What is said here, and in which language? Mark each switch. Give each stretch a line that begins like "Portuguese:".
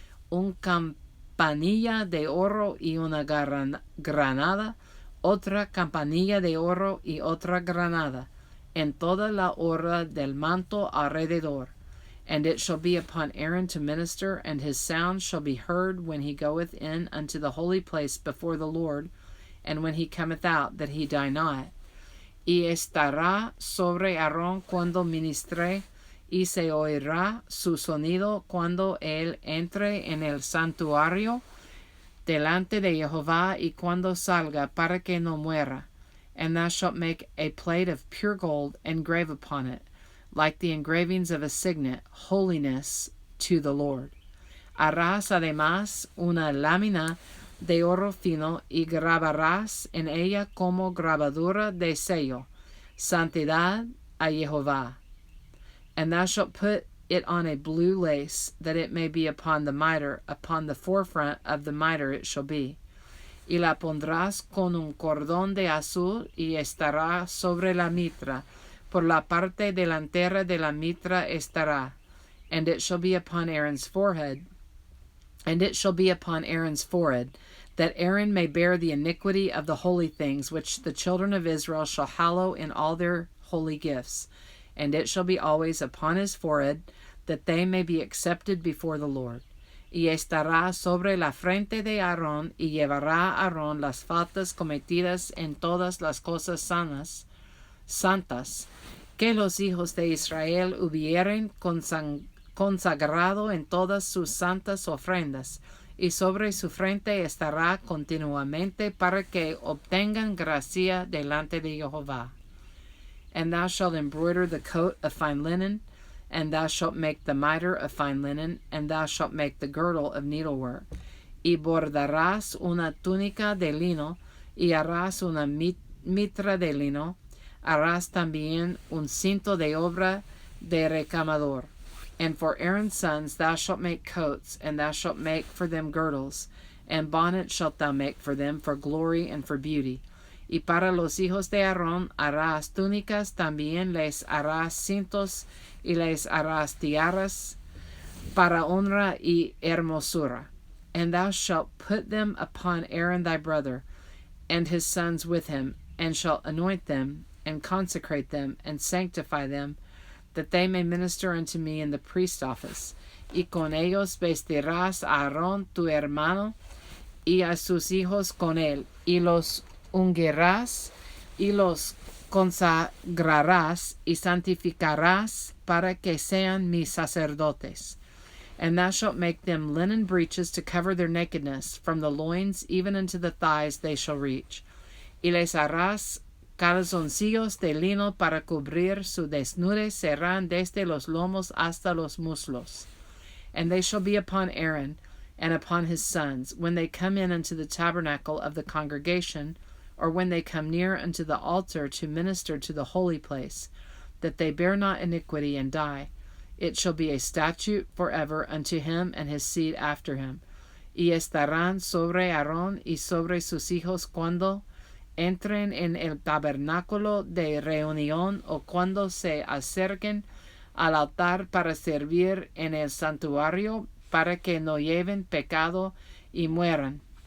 Spanish: Un campanilla de oro y una granada, otra campanilla de oro y otra granada, en toda la orla del manto alrededor.
English: And it shall be upon Aaron to minister, and his sound shall be heard when he goeth in unto the holy place before the Lord, and when he cometh out, that he die not.
Spanish: Y estará sobre Aarón cuando ministre, y se oirá su sonido cuando él entre en el santuario delante de Jehová, y cuando salga, para que no muera.
English: And thou shalt make a plate of pure gold, and grave upon it, like the engravings of a signet, holiness to the Lord.
Spanish: Harás además una lámina de oro fino, y grabarás en ella como grabadura de sello, santidad a Jehová.
English: And thou shalt put it on a blue lace, that it may be upon the mitre, upon the forefront of the mitre it shall be.
Spanish: Y la pondrás con un cordón de azul, y estará sobre la mitra, por la parte delantera de la mitra estará,
English: and it shall be upon Aaron's forehead, that Aaron may bear the iniquity of the holy things, which the children of Israel shall hallow in all their holy gifts. And it shall be always upon his forehead, that they may be accepted before the Lord.
Spanish: Y estará sobre la frente de Aarón, y llevará Aarón las faltas cometidas en todas las cosas santas, que los hijos de Israel hubieren consagrado en todas sus santas ofrendas, y sobre su frente estará continuamente, para que obtengan gracia delante de Jehová.
English: And thou shalt embroider the coat of fine linen, and thou shalt make the mitre of fine linen, and thou shalt make the girdle of needlework.
Spanish: Y bordarás una túnica de lino, y harás una mitra de lino. Harás también un cinto de obra de recamador.
English: And for Aaron's sons thou shalt make coats, and thou shalt make for them girdles, and bonnets shalt thou make for them for glory and for beauty.
Spanish: Y para los hijos de Aarón harás túnicas, también les harás cintos, y les harás tiaras para honra y hermosura.
English: And thou shalt put them upon Aaron thy brother, and his sons with him, and shalt anoint them, and consecrate them, and sanctify them, that they may minister unto me in the priest office.
Spanish: Y con ellos vestirás a Aarón tu hermano, y a sus hijos con él, y los ungirás, y los consagrarás, y santificarás, para que sean mis sacerdotes.
English: And thou shalt make them linen breeches to cover their nakedness, from the loins even unto the thighs they shall reach.
Spanish: Y les harás calzoncillos de lino para cubrir su desnudez, serán desde los lomos hasta los muslos.
English: And they shall be upon Aaron and upon his sons, when they come in unto the tabernacle of the congregation, or when they come near unto the altar to minister to the holy place, that they bear not iniquity and die. It shall be a statute forever unto him and his seed after him.
Spanish: Y estarán sobre Aarón y sobre sus hijos cuando entren en el tabernáculo de reunión o cuando se acerquen al altar para servir en el santuario, para que no lleven pecado y mueran.